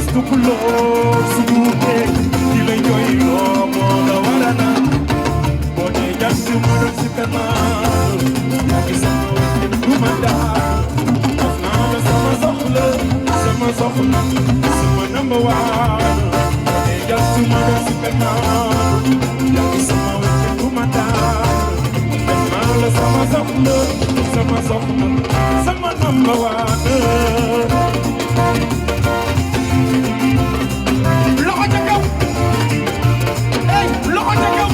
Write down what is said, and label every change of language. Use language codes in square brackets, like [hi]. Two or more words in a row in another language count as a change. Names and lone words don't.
[wo] fuloo subuke di la jooy loo moo la warana boo dee jant ma doon si kanam yaa ngi sama wér du ma daal def naa la sama soxla sama [en] number one [wo] boo dee jant ma doon si kanam yaa ngi sama wér du ma daal def naa la sama soxla sama [en] number one [wo] loxo ca kaw hey loxo ca kaw